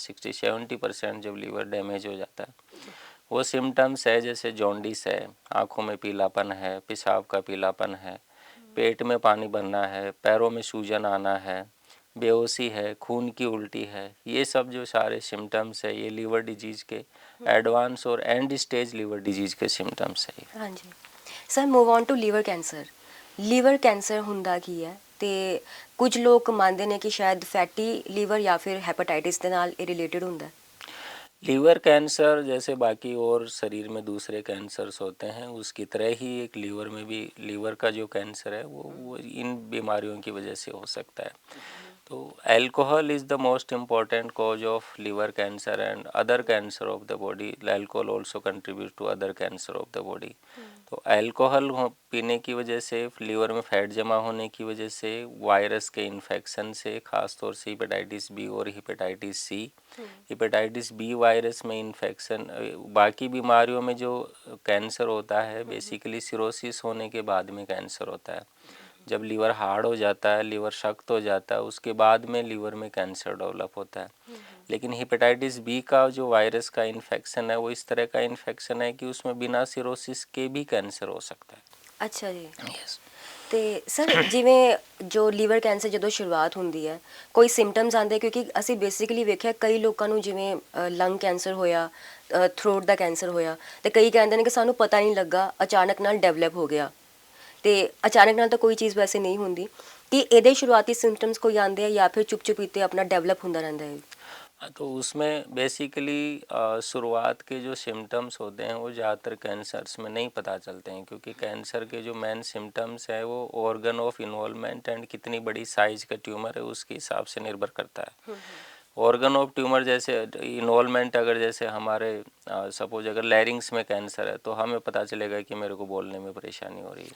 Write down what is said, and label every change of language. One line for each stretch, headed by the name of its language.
Hindi: 60-70% जब liver damage हो जाता है, वो सिम्टम्स है जैसे जॉन्डिस है, आँखों में पीलापन है, पेशाब का पीलापन है, पेट में पानी भरना है, पैरों में सूजन आना है, बेहोशी है, खून की उल्टी है, ये सब जो सारे सिम्टम्स है ये लीवर डिजीज़ के एडवांस और एंड स्टेज लीवर डिजीज़ के सिम्टम्स है। हाँ जी sir, move on to liver cancer.
Punjabi: Liver cancer ਹੁੰਦਾ ਕੀ ਹੈ ਤੇ ਕੁਝ ਲੋਕ ਮੰਨਦੇ ਨੇ ਕਿ ਸ਼ਾਇਦ ਫੈਟੀ ਲੀਵਰ ਜਾਂ ਫਿਰ ਹੈਪੇਟਾਈਟਿਸ ਦੇ ਨਾਲ ਇਹ ਰਿਲੇਟਡ ਹੁੰਦਾ ਹੈ।
Hindi: लीवर कैंसर जैसे बाकी और शरीर में दूसरे कैंसर्स होते हैं, उसकी तरह ही एक लीवर में भी लीवर का जो कैंसर है वो इन बीमारियों की वजह से हो सकता है।
English: तो alcohol is the most important cause of liver cancer and other cancer of the body. Alcohol also contribute to other cancer of the body.
Hindi: तो अल्कोहल पीने की वजह से, लीवर में फैट जमा होने की वजह से, वायरस के इन्फेक्शन से, ख़ासतौर से हेपेटाइटिस बी और hepatitis C, hepatitis B virus में इन्फेक्शन, बाकी बीमारियों में जो कैंसर होता है बेसिकली सिरोसिस होने के बाद में कैंसर होता है। जब लीवर हार्ड हो जाता है, लीवर सख्त हो जाता है, उसके बाद में लीवर में कैंसर डेवलप होता है। लेकिन हेपेटाइटिस बी का जो वायरस का इन्फेक्शन है वो इस तरह का इन्फेक्शन है कि उसमें बिना सिरोसिस के भी कैंसर हो सकता है।
Punjabi: ਅੱਛਾ ਜੀ।
English: Yes.
Punjabi: ਤੇ ਸਰ, ਜਿਵੇਂ ਜੋ ਲੀਵਰ ਕੈਂਸਰ ਜਦੋਂ ਸ਼ੁਰੂਆਤ ਹੁੰਦੀ ਹੈ ਕੋਈ ਸਿੰਪਟਮਸ ਆਉਂਦੇ? ਕਿਉਂਕਿ ਅਸੀਂ ਬੇਸਿਕਲੀ ਵੇਖਿਆ ਕਈ ਲੋਕਾਂ ਨੂੰ ਜਿਵੇਂ ਲੰਗ ਕੈਂਸਰ ਹੋਇਆ, ਥਰੋਟ ਦਾ ਕੈਂਸਰ ਹੋਇਆ, ਤੇ ਕਈ ਕਹਿੰਦੇ ਨੇ ਕਿ ਸਾਨੂੰ ਪਤਾ ਨਹੀਂ ਲੱਗਾ, ਅਚਾਨਕ ਨਾਲ ਡਿਵੈਲਪ ਹੋ ਗਿਆ। ਤੇ ਅਚਾਨਕ ਨਾਲ ਤਾਂ ਕੋਈ ਚੀਜ਼ ਵੈਸੇ ਨਹੀਂ ਹੁੰਦੀ ਕਿ ਇਹਦੇ ਸ਼ੁਰੂਆਤੀ ਸਿੰਪਟਮਸ ਕੋਈ ਆਉਂਦੇ ਆ ਜਾਂ ਫਿਰ ਚੁੱਪ ਚੁਪੀਤੇ ਆਪਣਾ ਡਿਵੈਲਪ ਹੁੰਦਾ ਰਹਿੰਦਾ ਹੈ?
Hindi: तो उसमें बेसिकली शुरुआत के जो सिम्टम्स होते हैं वो ज़्यादातर कैंसर्स में नहीं पता चलते हैं, क्योंकि कैंसर के जो मेन सिम्टम्स है वो ऑर्गन ऑफ इन्वॉल्वमेंट एंड कितनी बड़ी साइज का ट्यूमर है उसके हिसाब से निर्भर करता है। ऑर्गन ऑफ ट्यूमर जैसे इन्वॉल्वमेंट, अगर जैसे हमारे सपोज अगर लैरिंग्स में कैंसर है तो हमें पता चलेगा कि मेरे को बोलने में परेशानी हो रही है।